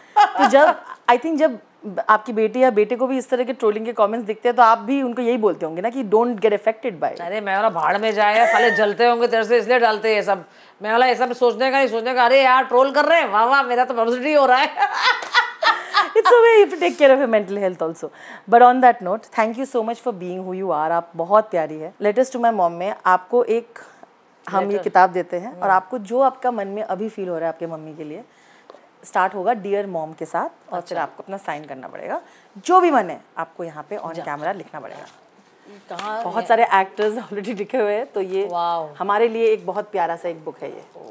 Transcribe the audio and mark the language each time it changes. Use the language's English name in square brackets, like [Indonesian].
[Hindi] तो जब आपकी बेटी या बेटे को भी इस तरह के ट्रोलिंग के कमेंट्स दिखते हैं तो आप भी उनको यही बोलते होंगे ना कि [English] Don't get affected by. [Hindi] अरे मैं वाला भाड़ में जाए, साले जलते होंगे तेरे से इसलिए डालते हैं सब. मैं वाला ऐसा सोचने का नहीं, सोचने का अरे यार ट्रोल कर रहे हैं, वाह वाह मेरा तो पब्लिसिटी हो रहा है. [English] It's a way you have to take care of your mental health also. But on that note, thank you so much for being who you are. [Hindi] आप बहुत प्यारी है. Letters to my mom में आपको एक हम ये किताब देते हैं और आपको जो आपका मन में अभी फील हो रहा है आपके मम्मी के लिए, स्टार्ट होगा डियर मॉम के साथ, और फिर आपको अपना साइन करना पड़ेगा. जो भी मन है आपको यहाँ पे ऑन कैमरा लिखना पड़ेगा. कहाँ बहुत सारे एक्टर्स ऑलरेडी लिखे हुए हैं, तो ये हमारे लिए एक बहुत प्यारा सा एक बुक है ये.